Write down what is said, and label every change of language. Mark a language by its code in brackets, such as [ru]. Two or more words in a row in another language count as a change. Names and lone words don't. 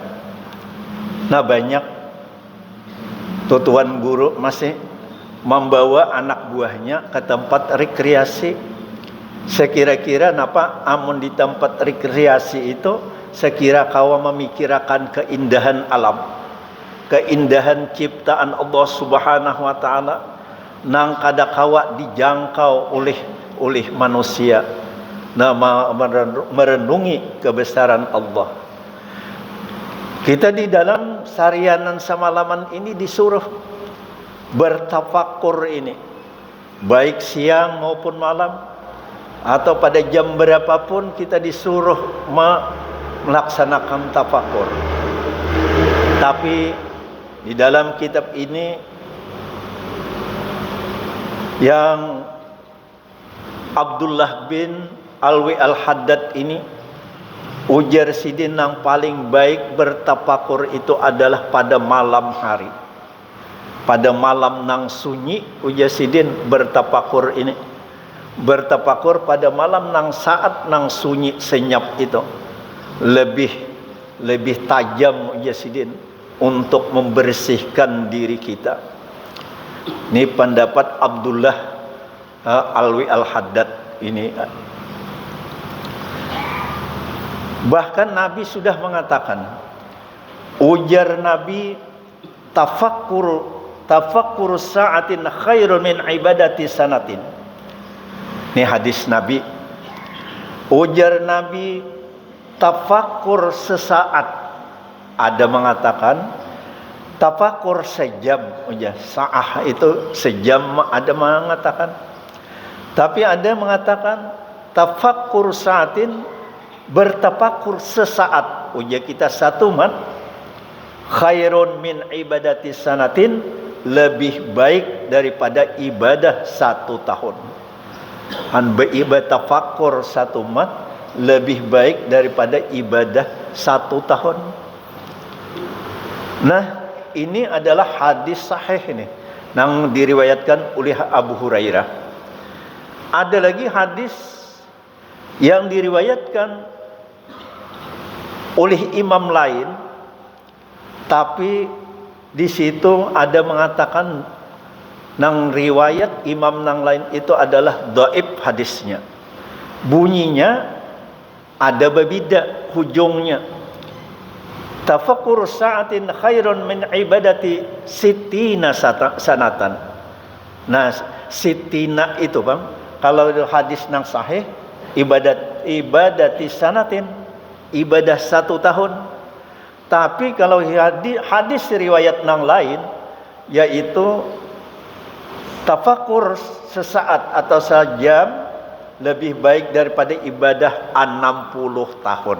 [id] Nah banyak tuan guru masih membawa anak buahnya ke tempat rekreasi. Sekira-kira napa amun di tempat rekreasi itu, sekira kawa memikirkan keindahan alam, keindahan ciptaan [ar] الله سبحانه وتعالى, [id] nang kada kawa dijangkau oleh manusia. Nah merenungi kebesaran Allah. Kita di dalam sarianan samalaman ini disuruh bertafakkur ini, baik siang maupun malam, atau pada jam berapapun kita disuruh melaksanakan tafakkur. Tapi di dalam kitab ini yang Abdullah bin Alwi Al-Haddad ini, ujar sidin yang paling baik bertafakur itu adalah pada malam hari. Pada malam nang sunyi, ujar sidin bertafakur ini. Bertafakur pada malam nang saat nang sunyi senyap itu. Lebih tajam ujar sidin untuk membersihkan diri kita. Ini pendapat Abdullah Alwi Al-Haddad ini. Bahkan Nabi sudah mengatakan, ujar Nabi, [ar] تفكر ساعة خير من عبادة سنة. [id] Ini hadis Nabi. Ujar Nabi, tafakkur sesaat. Ada mengatakan tafakkur sejam, ujar sa'ah itu sejam, ada mengatakan. Tapi ada mengatakan [ar] تفكر ساعة, [id] bertafakur sesaat, ujar kita satu mat, [ar] خير من عبادة سنة, [id] lebih baik daripada ibadah 1 tahun. Beribadah tafakur 1 mat lebih baik daripada ibadah 1 tahun. Nah ini adalah hadis sahih ini yang diriwayatkan oleh Abu Hurairah. Ada lagi hadis yang diriwayatkan oleh imam lain, tapi di situ ada mengatakan Nang riwayat imam nang lain itu adalah dhaif hadisnya. Bunyinya ada berbeda hujungnya. [ar] تفكر ساعة خير من عبادة ستين سنة. [id] Nah, sittina itu Bang, kalau hadis nang sahih [ar] عبادة سنة, [id] ibadah 1 tahun. Tapi kalau hadis riwayat nang lain yaitu tafakur sesaat atau sejam lebih baik daripada ibadah 60 tahun.